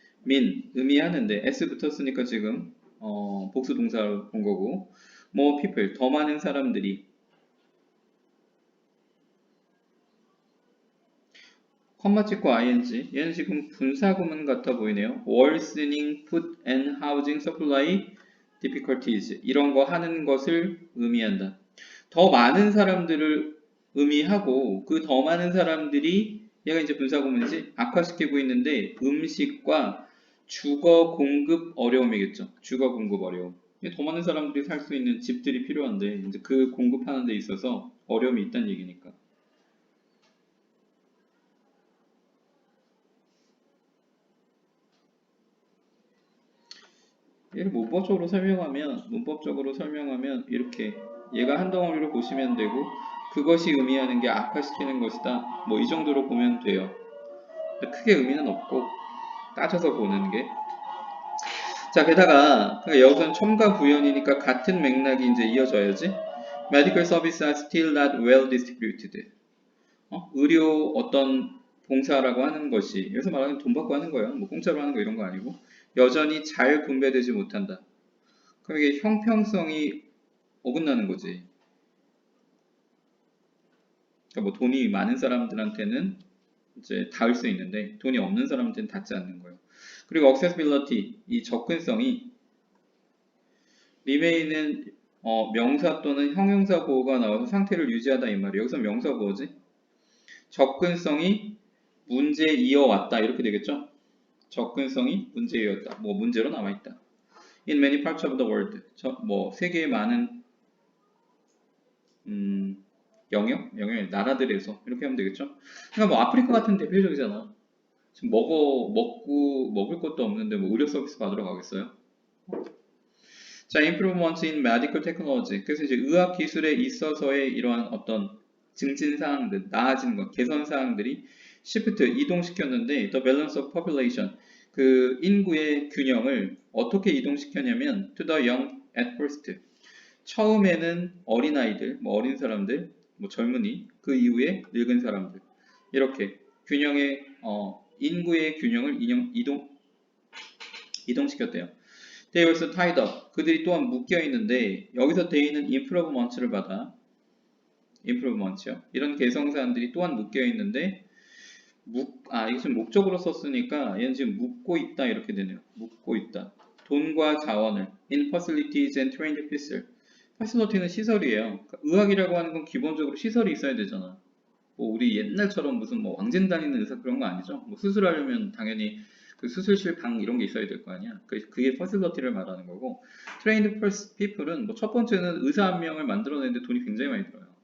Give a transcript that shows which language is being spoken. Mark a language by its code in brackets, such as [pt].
[ko] 민 의미하는데 s 붙었으니까 지금 복수 동사로 본 거고 [en] more people [ko] 더 많은 사람들이 컴마 찍고 ing 얘는 지금 분사구문 같아 보이네요. [en] worsening food and housing supply difficulties [ko] 이런 거 하는 것을 의미한다. 더 많은 사람들을 의미하고 그 더 많은 사람들이 얘가 이제 분사구문이지 악화시키고 있는데 음식과 주거 공급 어려움이겠죠. 주거 공급 어려움. 더 많은 사람들이 살 수 있는 집들이 필요한데 이제 그 공급하는 데 있어서 어려움이 있다는 얘기니까. 얘를 문법적으로 설명하면 이렇게 얘가 한 덩어리로 보시면 되고 그것이 의미하는 게 악화시키는 것이다. 뭐 이 정도로 보면 돼요. 크게 의미는 없고 따져서 보는 게. 자, 게다가 여기서는 첨가 부연이니까 같은 맥락이 이제 이어져야지. [en] Medical services are still not well distributed. [ko] 의료 어떤 봉사라고 하는 것이 여기서 말하는 돈 받고 하는 거예요. 뭐 공짜로 하는 거 이런 거 아니고 여전히 잘 분배되지 못한다. 그럼 이게 형평성이 어긋나는 거지. 그러니까 뭐 돈이 많은 사람들한테는 이제 닿을 수 있는데 돈이 없는 사람한테는 닿지 않는 거예요. 그리고 accessibility, 이 접근성이 remain은 명사 또는 형용사 보호가 나와서 상태를 유지하다 이 말이에요. 여기서 명사 보호지. 접근성이 문제 이어왔다 이렇게 되겠죠. 접근성이 문제였다. 뭐 문제로 남아있다. [en] In many parts of the world. [ko] 뭐 세계의 많은 영역 나라들에서 이렇게 하면 되겠죠. 그러니까 뭐 아프리카 같은 대표적이잖아. 지금 먹을 것도 없는데 뭐 의료 서비스 받으러 가겠어요? [en] 자, improvements in medical technology. [ko] 그래서 이제 의학 기술에 있어서의 이러한 어떤 증진 사항들, 나아진 것, 개선 사항들이 shift 이동시켰는데 [en] the balance of population [ko] 그 인구의 균형을 어떻게 이동시켰냐면 [en] to the young at first. [ko] 처음에는 어린아이들, 뭐 어린 사람들, 뭐 젊은이, 그 이후에 늙은 사람들 이렇게 균형의 인구의 균형을 이동시켰대요. [en] They also tied up. [ko] 그들이 또한 묶여 있는데 여기서 대인은 improvement를 받아. improvement요. 이런 개성사들이 또한 묶여 있는데 이게 지금 목적으로 썼으니까 얘는 지금 묶고 있다 이렇게 되네요. 묶고 있다. 돈과 자원을 [en] in facilities and trained people. [ko] facility는 시설이에요. 그러니까 의학이라고 하는 건 기본적으로 시설이 있어야 되잖아. 뭐 우리 옛날처럼 무슨 뭐 왕진 다니는 의사 그런 거 아니죠. 뭐 수술하려면 당연히 그 수술실 방 이런 게 있어야 될 거 아니야. 그게 퍼실러티를 말하는 거고 트레인드 피플은 뭐 첫 번째는 의사 한 명을 만들어내는데 돈이 굉장히 많이 들어요.